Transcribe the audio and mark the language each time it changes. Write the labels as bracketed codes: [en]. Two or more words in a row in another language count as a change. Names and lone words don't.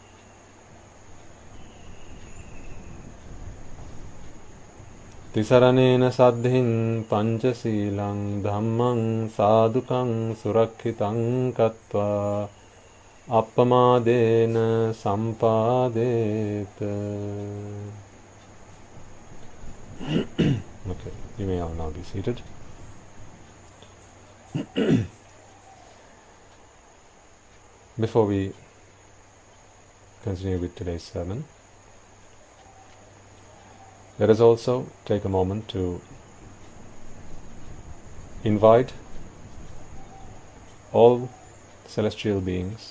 [pi] Tisaranena saddhiṃ pañcasīlaṃ dhammaṃ sādhukaṃ surakkhitāṃ kattvā appamādena sampādeta. [en] Okay, you may all now be seated. Before we continue with today's sermon, let us also take a moment to invite all celestial beings,